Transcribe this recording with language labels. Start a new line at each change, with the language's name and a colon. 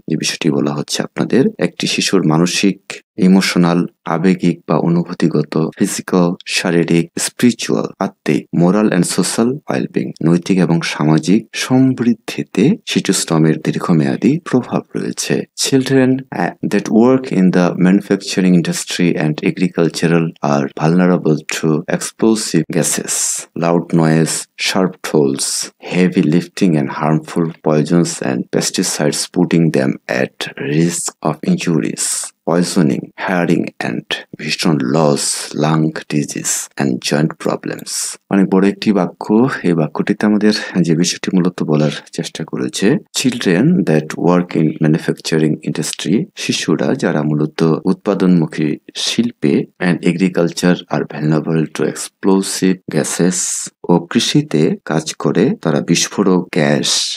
Bangla: যে বিষয়টি বলা হচ্ছে আপনাদের একটি শিশুর মানসিক, ইমোশনাল, আবেগিক বা অনুভূতিগত, ফিজিক্যাল, শারীরিক, স্পিরিচুয়াল, আত্মিক,
English: moral and social wellbeing,
Bangla: নৈতিক এবং সামাজিক সমৃদ্ধিতে শিশু শ্রমের দীর্ঘমেয়াদী প্রভাব রয়েছে।
English: Children that work in the manufacturing industry and agricultural are vulnerable to explosive gases, loud noise, sharp tools, heavy lifting and harmful poisons and pesticides, putting them at risk of injuries, poisoning, hearing and vision loss, lung disease and joint problems।
Bangla: অনেক বড় একটি বাক্য। এই বাক্যটিতে আমাদের যে বিষয়টি মূলত বলার চেষ্টা করেছে,
English: children that work in manufacturing industry,
Bangla: শিশুরা যারা মূলত উৎপাদনমুখী শিল্পে,
English: and agriculture are vulnerable to explosive gases,
Bangla: ও কৃষিতে কাজ করে তারা বিস্ফোরক গ্যাস,